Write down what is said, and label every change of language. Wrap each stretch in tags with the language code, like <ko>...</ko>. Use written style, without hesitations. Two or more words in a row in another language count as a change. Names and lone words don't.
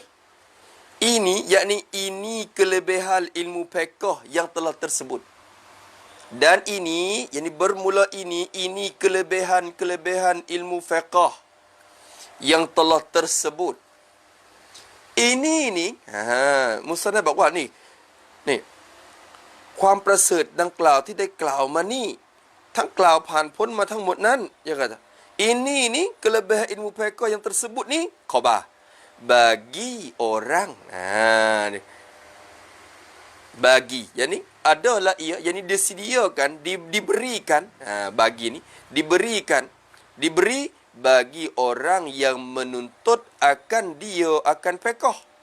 <ms>Ini, yakni ini kelebihan ilmu fiqh yang telah tersebut. Dan ini, yakni bermula ini kelebihan ilmu fiqh yang telah tersebut. Ini ni, Musannaf</ms> <th>บอกว่านี่ความประเสริฐดังกล่าวที่ได้กล่าวมานี่ทั้งกล่าวผ่านพ้นมาทั้งหมดนั้น</th> <ms>ya kata ini ni kelebihan ilmu fiqh yang tersebut ni khabar bagi orang ni bagi yakni adalah ia yakni disediakan diberikan bagi ni diberi bagi orang yang menuntut akan fiqh.</ms>